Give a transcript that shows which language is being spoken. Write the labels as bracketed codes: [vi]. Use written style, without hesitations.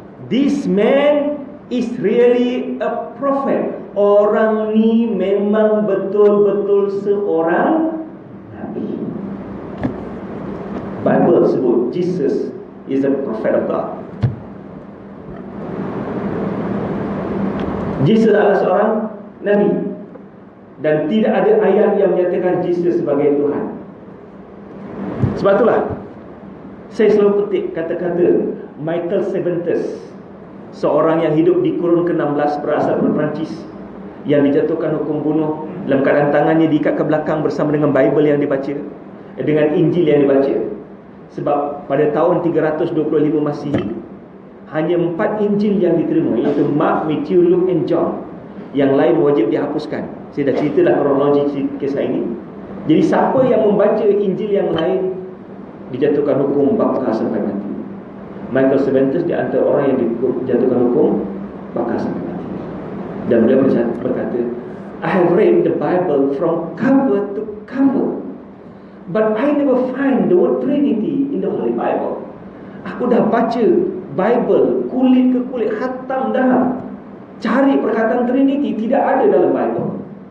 [en] This man is really a prophet. [ms] Orang ni memang betul-betul seorang Nabi. [en] Bible [ms] sebut [en] Jesus is a prophet of God. [ms] Jesus adalah seorang Nabi. Dan tidak ada ayat yang menyatakan Jesus sebagai Tuhan. Sebab itulah saya selalu petik kata-kata Michael Cervantes, seorang yang hidup di kurun ke-16 berasal dari Perancis, yang dijatuhkan hukum bunuh dalam keadaan tangannya diikat ke belakang bersama dengan Bible yang dibaca, dengan Injil yang dibaca. Sebab pada tahun 325 Masihi hanya 4 Injil yang diterima, iaitu Mark, Matthew, Luke and John. Yang lain wajib dihapuskan. Saya dah ceritalah kronologi kisah ini. Jadi siapa yang membaca Injil yang lain dijatuhkan hukum bakar sampai mati. Michael Cervantes di antara orang yang dijatuhkan hukum bakar sampai mati. Dan beliau berkata, [en] I have read the Bible from cover to cover, but I never find the word Trinity in the Holy Bible. [ms] Aku dah baca Bible kulit ke kulit, khatam dah, cari perkataan Trinity, tidak ada dalam Bible.